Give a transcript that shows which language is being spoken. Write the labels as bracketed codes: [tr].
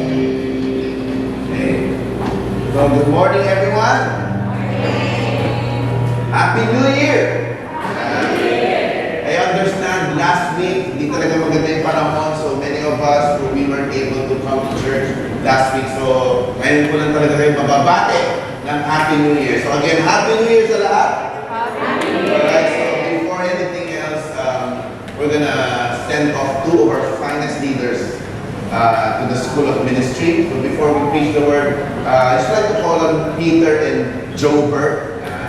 [en] Okay. So good morning, everyone. Happy New Year. I understand last week, [tl] hindi talaga maganda yung panahon, [en] so many of us, we weren't able to come to church last week. [tl] So, ngayon ko lang talaga kayo mababate ng Happy New Year. [en] So again, Happy New Year [tl] sa lahat. [en] Happy New Year. Alright, so before anything else, we're gonna send off two of our finest leaders to the School of Ministry. So before we preach the word, I just like to call on Peter and Joe Burke.